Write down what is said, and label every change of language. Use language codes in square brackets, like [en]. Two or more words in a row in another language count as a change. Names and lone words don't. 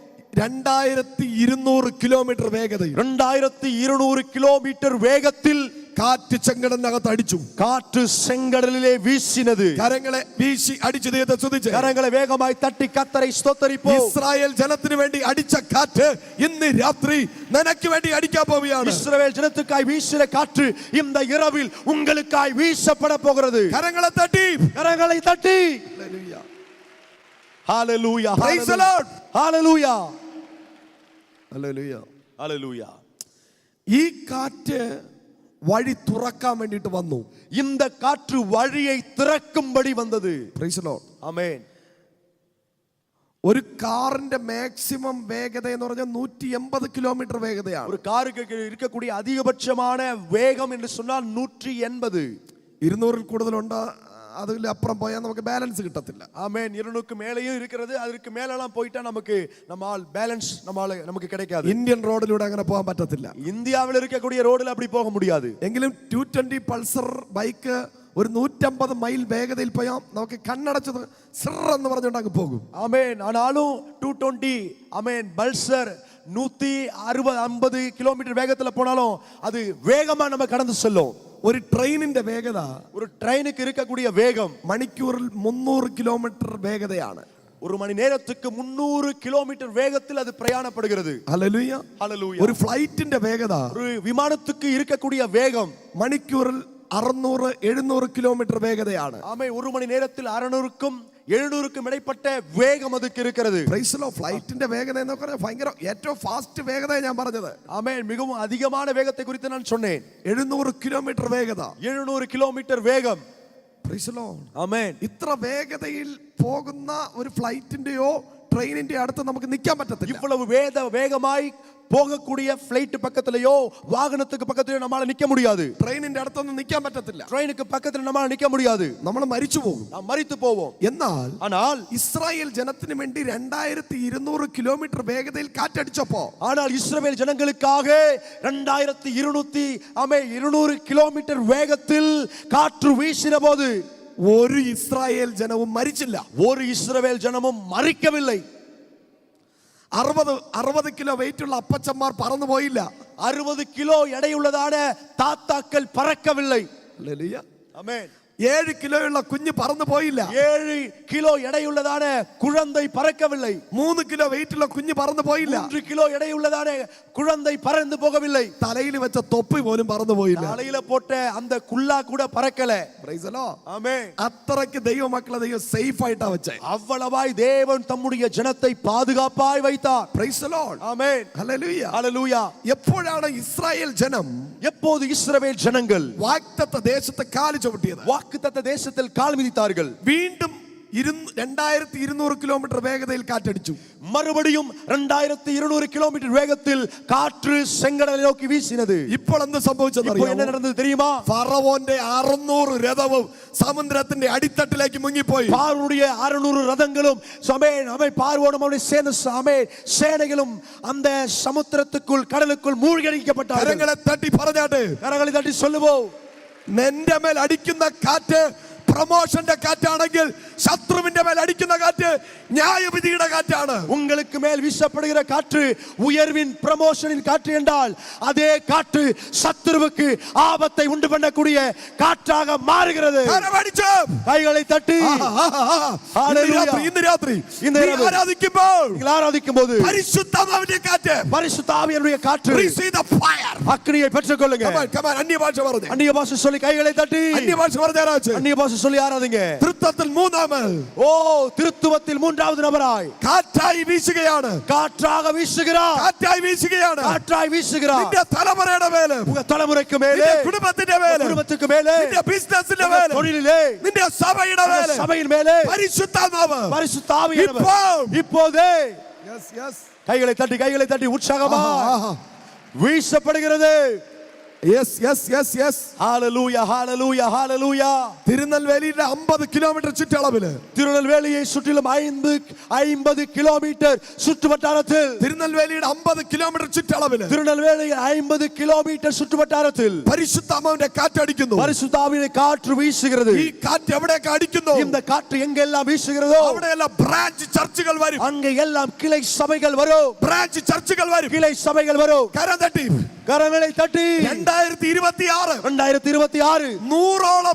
[ml] 2200 കിലോമീറ്റർ വേഗതയിൽ [ta] 2200 கிலோமீட்டர் வேகத்தில் [ml] കാറ്റ് ചെങ്കടലിനകത്ത് അടിച്ചു. [ta] காற்று செங்கடலிலே வீசினது. [ml] കരങ്ങളെ വീശി അടിച്ചു ദൈവത്തെ സ്തുതിച്ച്. [ta] கரங்களை வேகமாய் தட்டி கர்த்தரை ஸ்தோத்தரிப்போம். [ml] ഇസ്രായേൽ ജനത്തിന് വേണ്ടി അടിച്ച കാറ്റ് ഇന്ന് രാത്രി നിനക്ക് വേണ്ടി അടിക്കാൻ പോവുകയാണ്. [ta] இஸ்ரவேல் ஜனத்துக்காய் வீசின காற்று இந்த இரவில் உங்களுக்காய் வீசப்பட போகிறது. [ml] കരങ്ങളെ തട്ടി. [ta] கரங்களை தட்டி. [ml] ഹല്ലേലൂയ. [ta] ஹalleluya. [en] Praise the Lord. [ta] ஹalleluya. [ml] ഹല്ലേലൂയ. [ta] ஹalleluya. [ml] ഈ കാറ്റ് വഴി തുറക്കാൻ വേണ്ടിയിട്ട് വന്നു. [ta] இந்த காற்று வழியை திறக்கும்படி வந்தது. [en] Praise the Lord. [ta] ஆமென். [ml] ഒരു കാറിന്റെ മാക്സിമം വേഗത എന്ന് പറഞ്ഞാൽ 180 കിലോമീറ്റർ വേഗതയാണ്. [ta] ஒரு காருக்கு இருக்கக்கூடிய அதிகபட்சமான வேகம் என்று சொன்னால் 180. [ml] 200 കൂടുതലുണ്ട്. അതിൽ അപ്പുറം പോയാൽ നമുക്ക് ബാലൻസ് കിട്ടത്തില്ല. [ta] ஆமென். 200க்கு மேலேயும் இருக்கிறது. அதற்கு மேலலாம் போய்ட்டா நம்மால் பேலன்ஸ் நமக்கு கிடைக்காது. [ml] ഇന്ത്യൻ റോഡിലൂടെ അങ്ങനെ പോകാൻ പറ്റത്തില്ല. [ta] இந்தியாவில் இருக்கக்கூடிய ரோட்ல அப்படி போக முடியாது. [ml] എങ്കിലും 220 പൾസർ ബൈക്ക് ഒരു 150 മൈൽ വേഗതയിൽ പോയാൽ നമുക്ക് കണ്ണടച്ചത് സിർ എന്ന് പറഞ്ഞുകൊണ്ട് അങ്ങ് പോകും. [ta] ஆமென். ஆனாலும் 220 ஆமென் பல்சர் 160-50 கிலோமீட்டர் வேகத்துல போனாலும் அது வேகமா நம்ம கடந்து செல்லும். [ml] ഒരു ട്രെയിനിന്റെ വേഗത, [ta] ஒரு ட்ரெயினுக்கு இருக்கக்கூடிய வேகம் [ml] മണിക്കൂറിൽ 300 കിലോമീറ്റർ വേഗതയാണ്. [ta] ஒரு மணி நேரத்துக்கு 300 கிலோமீட்டர் வேகத்தில் அது பிரயாணப்படுகிறது. [ml] ഹല്ലേലൂയ. [ta] ஹalleluya. [ml] ഒരു ഫ്ലൈറ്റിന്റെ വേഗത, [ta] ஒரு விமானத்துக்கு இருக்கக்கூடிய வேகம் [ml] മണിക്കൂറിൽ 600-700 കിലോമീറ്റർ വേഗതയാണ്. [ta] ஆமே ஒரு மணி நேரத்தில் 600க்கும் 700க்கும் இடைப்பட்ட வேகம் அதுக்கு இருக்கிறது. [en] Praise Lord. [ml] ഫ്ലൈറ്റിന്റെ വേഗത എന്ന് പറഞ്ഞാൽ ഭയങ്കര ഏറ്റവും ഫാസ്റ്റ് വേഗതയാണ് ഞാൻ പറഞ്ഞത്. [ta] ஆமே மிகவும் அதிகமான வேகத்தை குறித்து நான் சொன்னேன். [ml] 700 കിലോമീറ്റർ വേഗത. [ta] 700 கிலோமீட்டர் வேகம். [en] Praise Lord. [ta] ஆமென். [ml] ഇത്ര വേഗതയിൽ പോകുന്ന ഒരു ഫ്ലൈറ്റിന്റെയോ ട്രെയിനിന്റെ അടുത്ത് നമുക്ക് നിൽക്കാൻ പറ്റത്തില്ല. [ta] இவ்வளவு வேகமாய் போகக்கூடிய ஃளைட் பக்கத்திலேயோ வாகனத்துக்கு பக்கத்திலேயோ நம்மால நிக்க முடியாது. [ml] ട്രെയിനിന്റെ അടുത്തൊന്നും നിൽക്കാൻ പറ്റത്തില്ല. [ta] ட்ரெயினுக்கு பக்கத்துல நம்மால நிக்க முடியாது. [ml] നമ്മൾ മരിച്ചു പോകും. [ta] நாம் மரித்து போவோம். [ml] എന്നാൽ ഇസ്രായേൽ ജനത്തിന് വേണ്ടി 2200 കിലോമീറ്റർ വേഗതയിൽ കാറ്റടിച്ചപ്പോ, [ta] ஆனால் இஸ்ரவேல் ஜனங்களுக்காக 2200 கிலோமீட்டர் வேகத்தில் காற்று வீசின போது [ml] ഒരു ഇസ്രായേൽ ജനവും മരിച്ചില്ല. [ta] ஒரு இஸ்ரவேல் ஜனமும் மரிக்கவில்லை. [ml] 60 കിലോ വെയിറ്റ് ഉള്ള അപ്പച്ചന്മാർ പറന്നു പോയില്ല. [ta] 60 கிலோ எடையுள்ளதான தாத்தாக்கள் பறக்கவில்லை. [ml] ഹല്ലേലൂയ. [ta] ஆமென். [ml] 7 കിലോയുള്ള കുഞ്ഞ് പറന്നു പോയില്ല. [ta] 7 கிலோ எடையுள்ளதான குழந்தை பறக்கவில்லை. [ml] 3 കിലോ വെയിറ്റ് ഉള്ള കുഞ്ഞ് പറന്നു പോയില്ല. [ta] 3 கிலோ எடையுள்ளதான குழந்தை பறந்து போகவில்லை. [ml] തലയിൽ വെച്ച തൊപ്പി പോലും പറന്നു പോയില്ല. [ta] தலையில போட்ட அந்த குல்லா கூட பறக்கல. [en] Praise the Lord. [ta] ஆமென். [ml] അത്രയ്ക്ക് ദൈവമക്കളെ ദൈവം സേഫ് ആയിട്ടാ വെച്ചേ. [ta] அவ்வளவாய் தேவன் தம்முடைய ஜனத்தை பாதுகாப்பாய் வைத்தார். [en] Praise the Lord. [ta] ஆமென். [ml] ഹല്ലേലൂയ. [ta] ஹalleluya. [ml] എപ്പോഴാണ് ഇസ്രായേൽ ജനം [ta] எப்போது இஸ்ரவேல் ஜனங்கள் [ml] വാഗ്ദത്ത ദേശത്ത് കാല് ചവിട്ടിയത്? [ta] வாக்குத்தத்த தேசத்தில் கால் மிதித்தார்கள். [ml] വീണ്ടും 2200 കിലോമീറ്റർ വേഗതയിൽ കാറ്റടിച്ചു. [ta] மறுபடியும் 2200 கிலோமீட்டர் வேகத்தில் காற்று செங்கடலை நோக்கி வீசினது. [ml] ഇപ്പോൾ എന്ത് സംഭവിച്ചത് [ta] இப்போ என்ன நடந்தது தெரியுமா? [ml] ഫറവോന്റെ 600 രഥവും സമുദ്രത്തിന്റെ അടിത്തട്ടിലേക്ക് മുങ്ങിപ്പോയി. [ta] பார்வோனுடைய 600 ரதங்களும் பார்வோனும் அவனை சேர்ந்த சேனைகளும் அந்த சமுத்திரத்துக்குள் கடலுக்குள் மூழ்கடிக்கப்பட்டார்கள். [ml] കരങ്ങളെ തട്ടി പറഞ്ഞാട്ട്, [ta] கரங்களை தட்டி சொல்லுவோம், [ml] നിന്റെ മേൽ അടിക്കുന്ന കാറ്റ് പ്രമോഷന്റെ കാറ്റാണെങ്കിൽ ശത്രുവിന്റെ മേൽ അടിക്കുന്ന കാറ്റ് ന്യായവിധിയുടെ കാറ്റാണ്. [ta] உங்களுக்கு மேல் வீசப்படுகிற காற்று உயர்வின் பிரமோஷனின் காற்று என்றால் அதே காற்று சத்துருவுக்கு ஆபத்தை உண்டு பண்ணக்கூடிய காற்றாக மாறுகிறது. கைகளை தட்டி [ml] ഇന്ന് രാത്രി ആരാധിക്കുമ്പോൾ പരിശുദ്ധാത്മാവിന്റെ കാറ്റ്, [ta] பரிசுத்தாவியனுடைய காற்று அக்னியை பெற்றுக்கொள்ளுங்க. [ml] അന്യ ഭാഷ പറഞ്ഞു, [ta] அந்நிய பாஷை சொல்லி கைகளை தட்டி [ml] അന്യ ഭാഷ പറഞ്ഞു, [ta] அந்நிய பாஷை சொல்லி ஆராதிங்க. திருத்தத்தில் மூன்றாமல், திருத்துவத்தில் மூன்றாவது நபராய் காற்றாய் வீசுகைയാണ്, காற்றாக வீசுகிறார், காற்றாய் வீசுகைയാണ്, காற்றாய் வீசுகிறார். [ml] നിന്റെ തലമുറയുടെ മേലെ, [ta] உங்க தலைமுறைக்கு மேலே, [ml] കുടുംബത്തിന്റെ മേലെ, [ta] குடும்பத்துக்கு மேலே, [ml] നിന്റെ ബിസിനസിന്റെ മേലെ, [ta] தொழிலிலே, [ml] നിന്റെ സഭയുടെ മേലെ, [ta] சபையின் மேலே [ml] പരിശുദ്ധാത്മാവ് [ta] பரிசுத்தாவியானவர் இப்போதே கைகளை தட்டி உற்சாகமா வீசப்படுகிறது. ஹalleluya ஹalleluya ஹalleluya. [ml] തിരുനെൽവേലിയുടെ 50 കിലോമീറ്റർ ചുറ്റളവില്, [ta] திருநெல்வேலியை சுற்றிலும் 50 கிலோமீட்டர் சுற்றுவட்டாரத்தில், [ml] തിരുനെൽവേലിയുടെ 50 കിലോമീറ്റർ ചുറ്റളവില്, [ta] திருநெல்வேலியில் 50 கிலோமீட்டர் சுற்றுவட்டாரத்தில் [ml] പരിശുദ്ധാത്മാവിന്റെ കാറ്റടിക്കുന്നു. [ta] பரிசுத்தாவின் காற்று வீசுகிறது. [ml] ഈ കാറ്റ് എവിടേക്ക് അടിക്കുന്നു? [ta] இந்த காற்று எங்கெல்லாம் வீசுகிறதோ [ml] അവിടെയെല്ലാം [en] branch churches [ml] വരും. [ta] அங்கே எல்லாம் கிளை சபைகள் வரும். [en] branch churches [ml] വരും. [ta] கிளை சபைகள் வரும். [ml] കരം തട്ടി, [ta] கரங்களை தட்டி 2026 100